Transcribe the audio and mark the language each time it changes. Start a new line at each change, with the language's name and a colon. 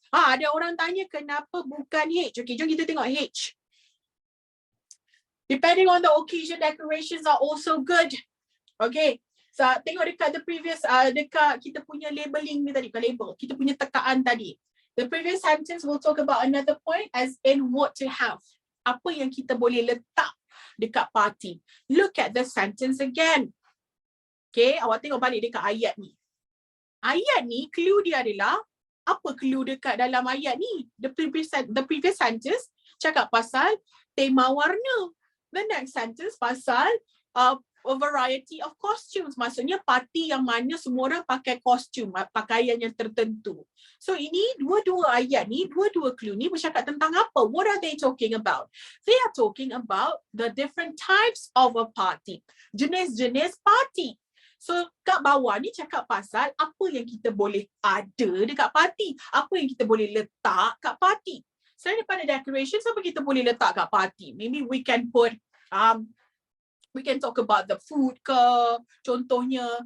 Malay: Ada orang tanya kenapa bukan H. Okay, jom kita tengok H.
English: Depending on the occasion, decorations are also good.
Malay: Okay, so tengok dekat the previous, dekat kita punya labeling ni tadi, bukan label, kita punya tekaan tadi.
English: The previous sentence will talk about another point as in what to have.
Malay: Apa yang kita boleh letak dekat party.
English: Look at the sentence again.
Malay: Okay, awak tengok balik dekat ayat ni. Ayat ni, clue dia adalah, apa clue dekat dalam ayat ni?
English: The previous sentence
Malay: cakap pasal tema warna.
English: The next sentence pasal a variety of costumes.
Malay: Maksudnya parti yang mana semua orang pakai kostum, pakaian yang tertentu. So ini dua-dua ayat ni, dua-dua clue ni bercakap tentang apa?
English: What are they talking about? They are talking about the different types of a party.
Malay: Jenis-jenis parti. So kat bawah ni cakap pasal apa yang kita boleh ada dekat parti. Apa yang kita boleh letak kat parti. Selain daripada decorations, apa kita boleh letak kat parti?
English: Maybe we can put, we can talk about the food ke, contohnya.